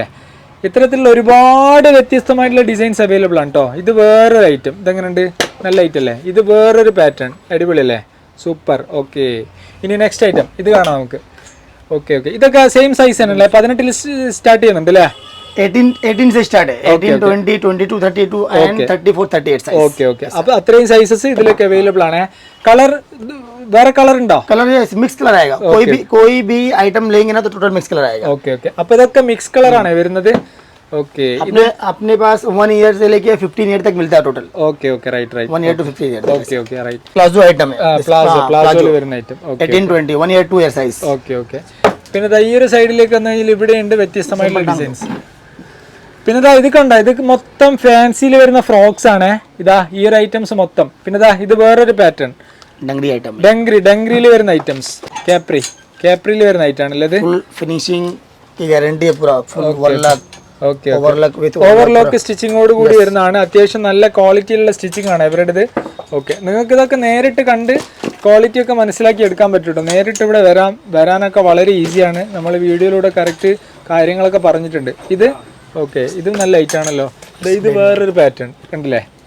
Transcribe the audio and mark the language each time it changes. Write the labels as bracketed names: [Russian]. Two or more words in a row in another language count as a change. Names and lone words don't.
[Malayalam] ഇത്തരത്തിലുള്ള ഒരുപാട് വ്യത്യസ്തമായിട്ടുള്ള [English] designs available [Malayalam] ആണ് കേട്ടോ. ഇത് വേറൊരു ഐറ്റം, ഇതെങ്ങനെയുണ്ട്? നല്ല ഐറ്റം അല്ലേ? ഇത് വേറൊരു പാറ്റേൺ, അടിപൊളിയല്ലേ? സൂപ്പർ. ഓക്കെ, ഇനി [English] next item [Malayalam] ഇത് കാണാം നമുക്ക്. [English] okay okay, [Malayalam] ഇതൊക്കെ [English] same size [Malayalam] ആണല്ലേ? 18 സ്റ്റാർട്ട് ചെയ്യുന്നുണ്ട് അല്ലേ? [Hindi] 18 से स्टार्ट है, 18, 20, 22, 32 and 34, 38 साइज. [English] okay okay, [Malayalam] അപ്പോൾ അത്രയും സൈസസ് ഇതിലൊക്കെ അവൈലബിൾ ആണ്. കളർ വേറെ കളർ ഉണ്ടോ? [English] colour mix colour [Hindi] आएगा. कोई भी आइटम लेंगे ना तो [English] total mix colour [Hindi] आएगा. [English] okay okay, [Malayalam] അപ്പോൾ ഇതൊക്കെ [English] mix colour [Malayalam] ആണ് വരുന്നത്. ഓക്കെ, [Hindi] अपने पास 1 ईयर से लेके 15 ईयर तक मिलता है टोटल. [English] okay okay, right right, 1 year to 15 year. okay okay, right. [Hindi] प्लाजो आइटम है, [Malayalam] പ്ലാസോയിൽ വരുന്ന ഐറ്റം. ഓക്കെ [Hindi] 18, 20, [English] 1 year 2 year size. okay okay, [Malayalam] പിന്നെ ഈ ഒരു സൈഡിലേക്ക് വന്നു കഴിഞ്ഞാൽ ഇവിടെ ഉണ്ട് വ്യത്യസ്തമായിട്ടുള്ള ഡിസൈൻസ്. പിന്നെ ഇത് കണ്ട, ഇത് മൊത്തം ഫാൻസിയിൽ വരുന്ന ഫ്രോക്സ് ആണ്. ഈ ഒരു ഐറ്റംസ് മൊത്തം. പിന്നെ ഇത് വേറൊരു പാറ്റേൺ, [English] dungaree item, [Malayalam] ഡംഗ്രിയിൽ വരുന്ന ഐറ്റംസ്, കാപ്രിയിൽ വരുന്ന ഐറ്റം ആണല്ലേ? ഇത് [English] full finishing [Hindi] की गारंटी है, पूरा [English] full overlock. [Malayalam] ഓക്കെ, [English] overlock with [Malayalam] ഓവർലോക്ക് സ്റ്റിച്ചിങ്ങോട് കൂടി വരുന്നതാണ്. അത്യാവശ്യം നല്ല ക്വാളിറ്റിയുള്ള സ്റ്റിച്ചിങ് ആണ് ഇവരുടേത്. ഓക്കെ, നിങ്ങൾക്ക് ഇതൊക്കെ നേരിട്ട് കണ്ട് ക്വാളിറ്റി ഒക്കെ മനസ്സിലാക്കി എടുക്കാൻ പറ്റും. നേരിട്ട് ഇവിടെ വരാനൊക്കെ വളരെ ഈസിയാണ്. നമ്മൾ വീഡിയോയിലൂടെ കറക്റ്റ് കാര്യങ്ങളൊക്കെ പറഞ്ഞിട്ടുണ്ട്. ഇത് ഓക്കെ, ഇത് നല്ല ഐറ്റാണല്ലോ. ഇത് വേറൊരു പാറ്റേൺ കണ്ടില്ലേ?